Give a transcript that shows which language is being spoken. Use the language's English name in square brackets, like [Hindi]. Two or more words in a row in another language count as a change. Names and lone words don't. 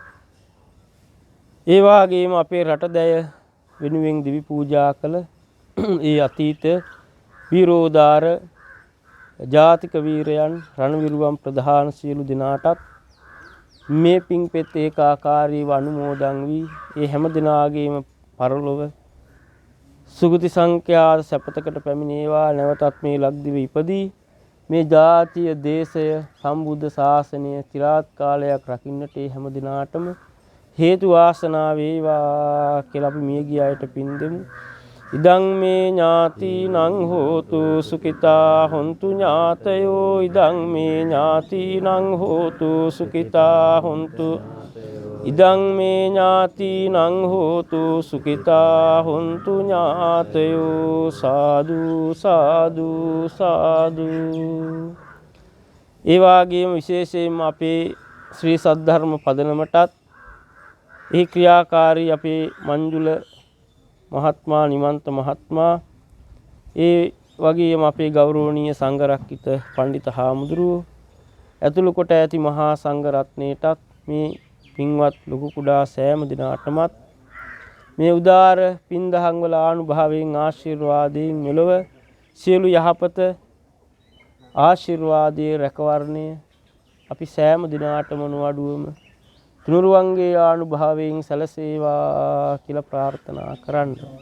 [Sinhala] ඒ වගේම අපේ රටදැය වෙනුවෙන් දිවි පූජා කළ ඒ අතීත වීරෝදාර ජාතික වීරයන් රණවිරුවන් ප්‍රධාන සියලු දෙනාටත් මේ පින්පෙත් ඒකාකාරීව අනුමෝදන් වී ඒ හැම දිනාගේම පරලොව සුගති සංඛ්‍යාත සැපතකට පැමිණේවා. නැවතත් මේ ලක්දිව ඉපදී මේ ජාතිය දේශය සම්බුද්ධ ශාසනය চিරාත් කාලයක් රකින්නට ඒ හැම දිනාටම හේතු වාසනා වේවා කියලා අපි මිය ගිය අයට පින් දෙමු. [Pali] ඉදං මේ ඥාතිනං හෝතු සුඛිතා හොන්තු ඥාතයෝ. ඉදං මේ ඥාතිනං හෝතු සුඛිතා හොන්තු. ඉදං මේ ඥාතිනං හෝතු සුඛිතා හොන්තු ඥාතයෝ. සාදු සාදු සාදු. [Sinhala] ඒ වගේම විශේෂයෙන්ම අපේ ශ්‍රී සද්ධර්ම පදනමටත් ඒ ක්‍රියාකාරී අපේ මංජුල මහත්මයා, නිමන්ත මහත්මයා, ඒ වගේම අපේ ගෞරවනීය සංඝරක්කිත පණ්ඩිත හාමුදුරුවෝ ඇතුළු කොට ඇති මහා සංඝ රත්නයටත් මේ පින්වත් ලොකු කුඩා සෑම දිනාටමත් මේ උදාර පින්දහම් වල ආනුභාවයෙන් ආශිර්වාදයෙන් මෙලොව සියලු යහපත ආශිර්වාදයේ රැකවරණය අපි සෑම දිනාටම නොඅඩුවම තුනුරුවන්ගේ ආනුභාවයෙන් සැලසේවා කියලා ප්‍රාර්ථනා කරන්න.